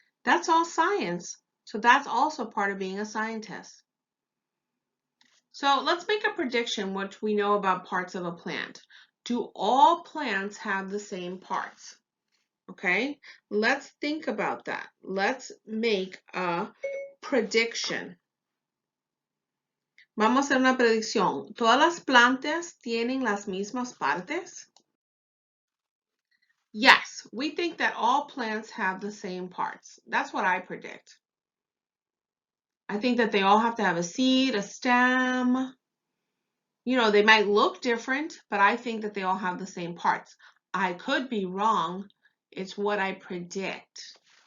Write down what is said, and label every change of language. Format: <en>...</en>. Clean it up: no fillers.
<en>That's all science. So that's also part of being a scientist. So let's make a prediction what we know about parts of a plant. Do all plants have the same parts? Okay, let's think about that. Let's make a prediction.</en> <es>Vamos a hacer una predicción. ¿Todas las plantas tienen las mismas partes?</es> <en>Yes, we think that all plants have the same parts. That's what I predict. I think that they all have to have a seed, a stem. You know, they might look different, but I think that they all have the same parts. I could be wrong. It's what I predict.</en>